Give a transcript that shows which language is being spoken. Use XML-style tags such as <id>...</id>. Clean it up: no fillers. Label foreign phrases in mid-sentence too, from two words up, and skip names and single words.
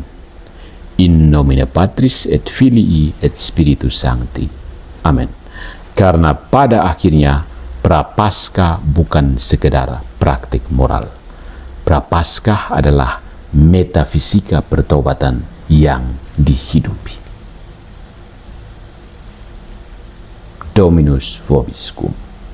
<la>In nomine Patris et Filii et Spiritus Sancti.</la> <id>Amin. Karena pada akhirnya Prapaskah bukan sekedar praktik moral. Prapaskah adalah metafisika pertobatan yang dihidupi.</id> <la>Dominus vobiscum.</la>